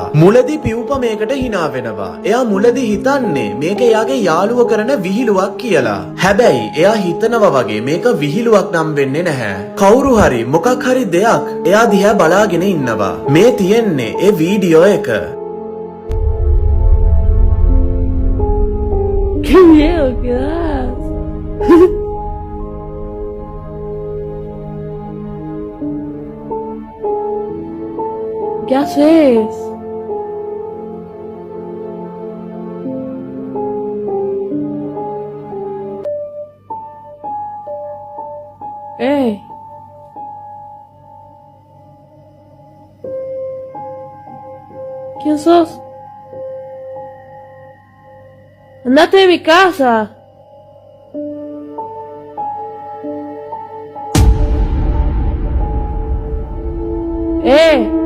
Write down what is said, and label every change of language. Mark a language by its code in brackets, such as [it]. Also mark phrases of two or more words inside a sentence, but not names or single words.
[si] මුලදී පියුපා මේක හිනා වෙනවා. එයා මුලදී හිතන්නේ මේක එයාගේ යාළුව කරන විහිළුවක් කියලා. හැබැයි එයා හිතනවා වගේ මේක විහිළුවක් නම් වෙන්නේ නැහැ. කවුරු හරි මොකක් හරි දෙයක් එයා දිහා බලාගෙන ඉන්නවා. මේ තියෙන්නේ ඒ වීඩියෝ එක. [es] ¡Qué miedo que das! ¿Qué haces? ¡Ey! ¿Quién sos? ¡Andate de mi casa! ¡Eh!